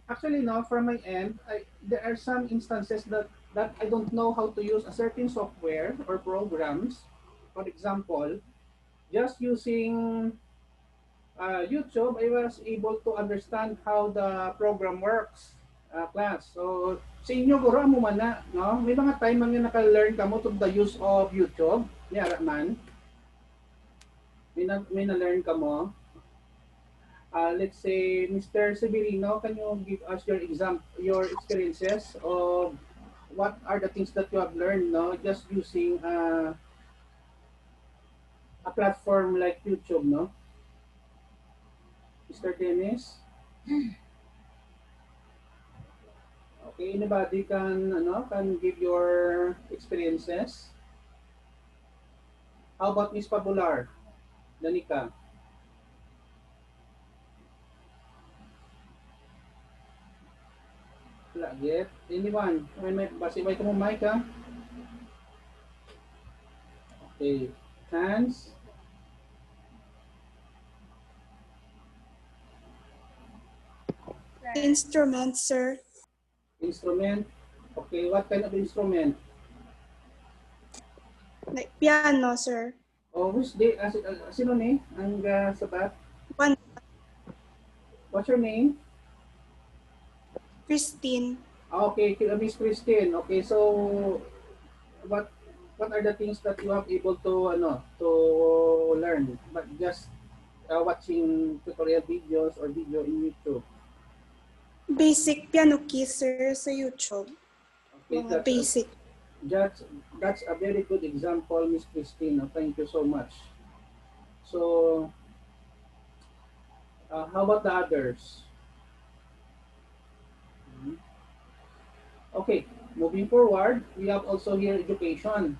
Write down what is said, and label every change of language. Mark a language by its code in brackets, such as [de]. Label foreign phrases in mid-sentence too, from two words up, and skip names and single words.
[en] Actually, no, from my end, there are some instances that I don't know how to use a certain software or programs. For example, just using YouTube, I was able to understand how the program works, class. So, [hil] sa inyo, guro mo man na, no? May mga time man nga naka-learn ka mo [en] to the use of YouTube, [hil] yara man. May na-learn ka mo. [en] Let's say, Mr. Severino, can you give us your experiences of what are the things that you have learned, no? Just using a platform like YouTube, no? Mr. Dennis? Okay, anybody can give your experiences? How about Miss Pabular? Danica? Wala yet. Anyone? [hil] Basibay ko mo mic, ha? [en] Okay. Hands? Instrument, sir. Instrument? Okay, what kind of instrument? Like piano, sir. [hil] Oh, sino ni? Ang sabat? [en] One, What's your name? Christine. Okay, Miss Christine. Okay, so what what are the things that you have able to learn, but just watching tutorial videos or video in YouTube? Basic piano keys, sir, sa YouTube. Okay, [hil] Mga basic. [en] That's a very good example, Miss Christine. Thank you so much. So, how about the others? Okay, moving forward, we have also here education.